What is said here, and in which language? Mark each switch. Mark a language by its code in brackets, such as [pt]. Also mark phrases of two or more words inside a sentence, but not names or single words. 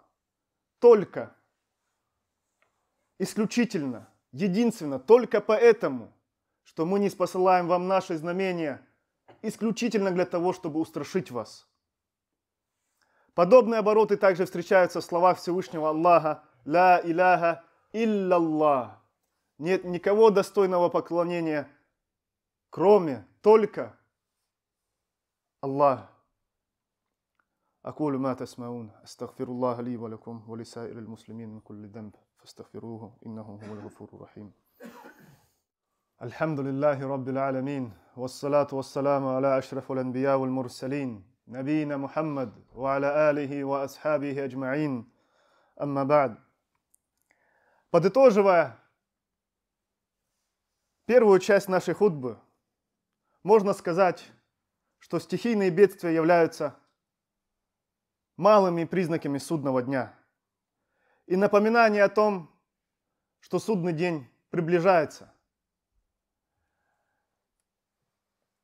[ru] Только, исключительно, единственно, только поэтому, что мы не спосылаем вам наши знамения исключительно для того, чтобы устрашить вас. Подобные обороты также встречаются в словах Всевышнего Аллаха: [ar] «لا إله إلا الله». [ru] Нет никого достойного поклонения, кроме только Аллах. [ar] أقول ما تسمعون أستغفر الله لي ولكم ولسائر المسلمين من كل ذنب فاستغفروه إنه هو الغفور الرحيم. الحمد لله رب العالمين والصلاة والسلام على أشرف الأنبياء والمرسلين نبينا محمد وعلى آله وأصحابه أجمعين أما بعد. [ru] Подытоживая первую часть нашей хутбы, можно сказать, что стихийные бедствия являются малыми признаками судного дня и напоминание о том, что судный день приближается.